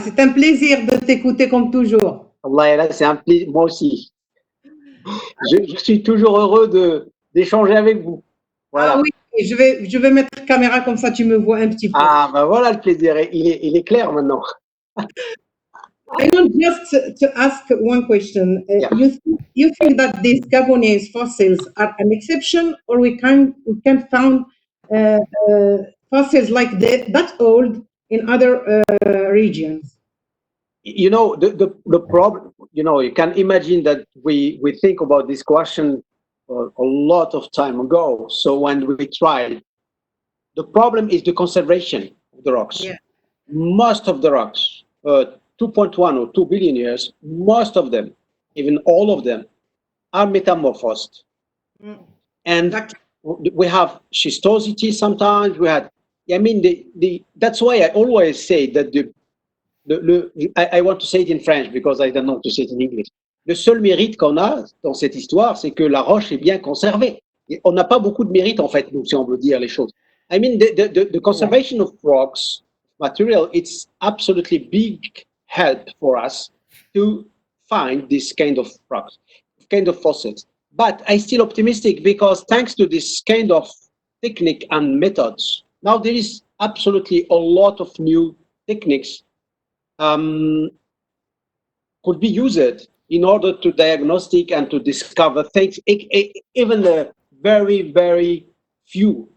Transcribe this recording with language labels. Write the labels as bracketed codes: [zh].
[fr] C'est un plaisir de t'écouter comme toujours. Allah, c'est un plaisir, moi aussi. Je suis toujours heureux d'échanger avec vous. Voilà. Ah oui, je vais mettre la caméra comme ça, tu me vois un petit peu. Ah, ben voilà le plaisir, il est clair maintenant. [en] I want just to ask one question. Yeah. You think that these Gabonese fossils are an exception, or we can found fossils like that old in other regions? You know, the problem, you know, you can imagine that we think about this question a lot of time ago. So when we tried, the problem is the conservation of the rocks. Yeah. Most of the rocks, 2.1 or 2 billion years, most of them, even all of them, are metamorphosed. And we have schistosity sometimes. We had, I mean, that's why I always say that I want to say it in French because I don't know to say it in English. [fr] Le seul mérite qu'on a dans cette histoire, c'est que la roche est bien conservée. Et on n'a pas beaucoup de mérite, en fait, nous, si on veut dire les choses. [en] I mean, the conservation of rocks, material, it's absolutely big help for us to find this kind of rocks, kind of fossils. But I'm still optimistic because thanks to this kind of technique and methods, now there is absolutely a lot of new techniques could be used in order to diagnostic and to discover things, even the very, very few.